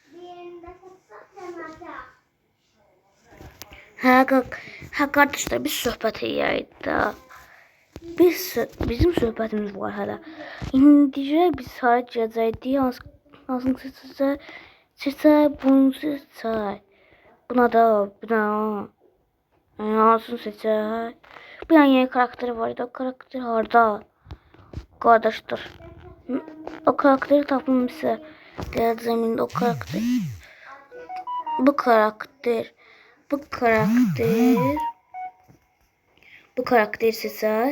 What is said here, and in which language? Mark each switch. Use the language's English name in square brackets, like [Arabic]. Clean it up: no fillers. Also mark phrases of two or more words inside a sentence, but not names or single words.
[Azerbaijani] Hə qardaşlar biz söhbət eləyək də. Bizim söhbətimiz var hələ. İndi biz hara girəcəyik? Hansını seçək, bunu seçək. Buna da, buna. Hansını seçək? Bir dənə yeni karakteri var idi. O karakter harda? Kardeşler. O karakteri tapılmışsa geleceğim indi o karakter. Bu karakteri seçək.